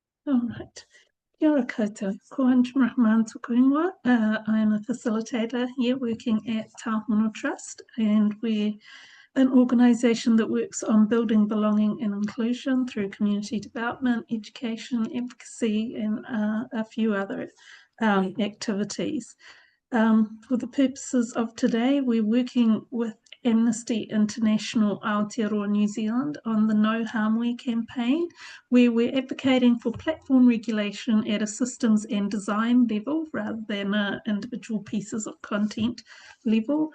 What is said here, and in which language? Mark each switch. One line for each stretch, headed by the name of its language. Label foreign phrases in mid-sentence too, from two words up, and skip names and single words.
English: All right.
Māori: Kia ora koutou. Ko Anjum Rahman tuku ingoa.
English: I am a facilitator here working at Tāhono Trust, and we're an organisation that works on building belonging and inclusion through community development, education, advocacy, and a few other activities. For the purposes of today, we're working with Amnesty International Aotearoa New Zealand on the No Harm We campaign, where we're advocating for platform regulation at a systems and design level rather than individual pieces of content level.